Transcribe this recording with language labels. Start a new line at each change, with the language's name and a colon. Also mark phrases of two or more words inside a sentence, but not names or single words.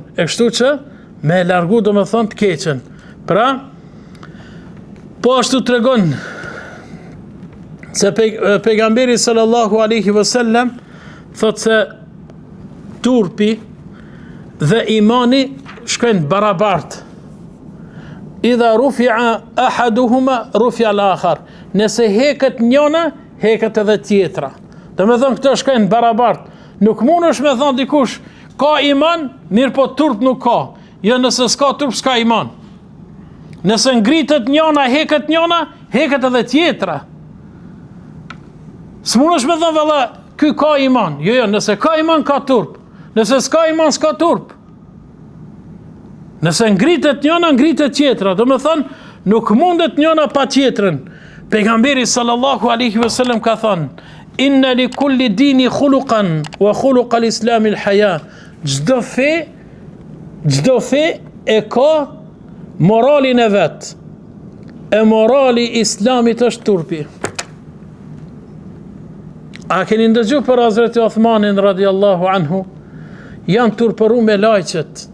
Albanian: E kështu që me largu do me thonë të keqen. Pra, po ashtu të regon se pejgamberi
Arabic: صلى الله عليه وسلم
Albanian: thot se turpi dhe imani shkojnë barabartë.
Arabic: إذا رفع أحدهما رفع الآخر.
Albanian: Nëse heket njëna, heket edhe tjetra. Do me thonë këto shkojnë barabartë. Nuk mundesh me thonë dikush ka iman, mirë po turp nuk ka. Jo, nëse s'ka turp s'ka iman. Nëse ngritet njëna, heket edhe tjetra. S'mundesh me thonë valla ky ka iman. Jo, nëse ka iman ka turp. Nëse s'ka iman s'ka turp. Nëse ngritet njëna, ngritet tjetra. Do me thonë, nuk mundet njëna pa tjetrën.
Arabic: Pejgamberi صلى الله عليه وسلم
Albanian: ka thonë,
Arabic: إن لكل دين خلقا وخلق الإسلام الحياء.
Albanian: Gjdo fe e ka moralin e vetë. E morali islamit është turpi. A keni ndëgju për Hazreti Uthmanin
Arabic: رضي الله عنه?
Albanian: Janë turpëru me lajqet.